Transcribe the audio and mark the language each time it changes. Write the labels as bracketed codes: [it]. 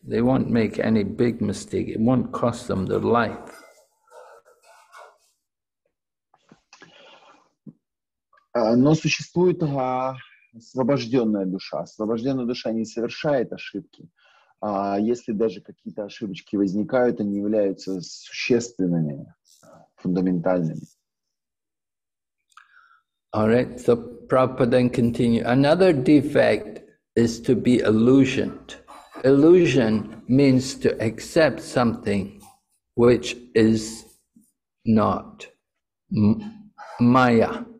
[en] They won't make any big mistake. It won't cost them their life. [ru] Но существует освобожденная душа. Освобожденная душа не совершает ошибки. Если даже какие-то ошибочки возникают, они являются существенными, фундаментальными. [en] All right, so Prabhupada then continue. Another defect is to be illusioned. Illusion means to accept something which is not. Maya.